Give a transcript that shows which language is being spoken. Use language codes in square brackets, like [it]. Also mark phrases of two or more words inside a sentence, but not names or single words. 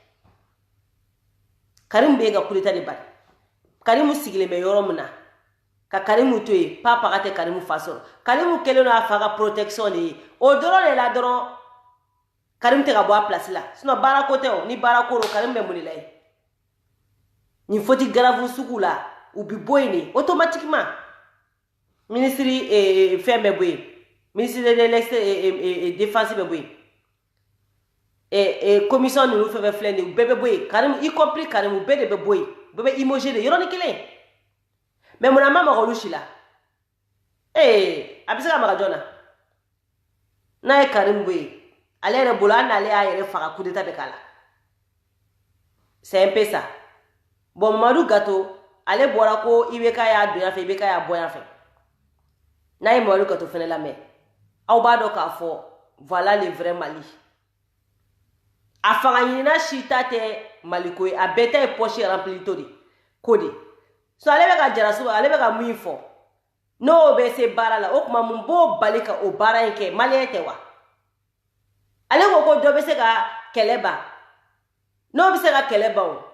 [bm] Karimu bɛ yen ka [fr] coup d'état [bm] de bali Karimu sigilen bɛ yɔrɔ min na ka Karimu to yen pa paga tɛ Karimu fa sɔrɔ Karimu kɛlen don a fa ka protection de ye o dɔrɔn de la dɔrɔn Karimu tɛ ka bɔ a place la sinon baara ko tɛ o ni baara ko don Karimu bɛ mun de la yen nin [fr] faute grave [bm] sugu la u bi bɔ yen de automatiquement ministre fɛn bɛ bɔ yen [fr] ministre de défense [bm] bɛ bɔ yen commission ninnu fɛn fɛn filɛ nin u bɛɛ bɛ bɔ yen Karimu [fr] y compris [bm] Karimu bɛɛ de bɛ bɔ yen bɛɛ bɛ imogé de yɔrɔnin kelen mais mun na ma maga olu si la a bɛ se ka maga jɔn na n'a ye Karimu bɔ yen ale yɛrɛ bolo hali n'ale y'a yɛrɛ faga [fr] coup d'état [bm] bɛ k'a la [fr] c'est un peu ça [bm] bon Mamadu Gato ale bɔra ko IBK y'a don yan fɛ IBK y'a bɔ yan fɛ n'a ye Mamadu Gato fɛnɛ lamɛn aw b'a dɔn k'a fɔ [fr] voilà le vrai Mali [bm] a fanga ɲinina si ta tɛ Mali ko ye a bɛɛ ta ye [fr] poche rempli [bm] to de ko de so ale bɛ ka jaraso ale bɛ ka min fɔ n'o bɛ se baara la o kuma mun b'o bali ka o baara in kɛ maliyɛn tɛ wa ale ko dɔ bɛ se ka kɛlɛ ban n'o bɛ se ka kɛlɛ ban o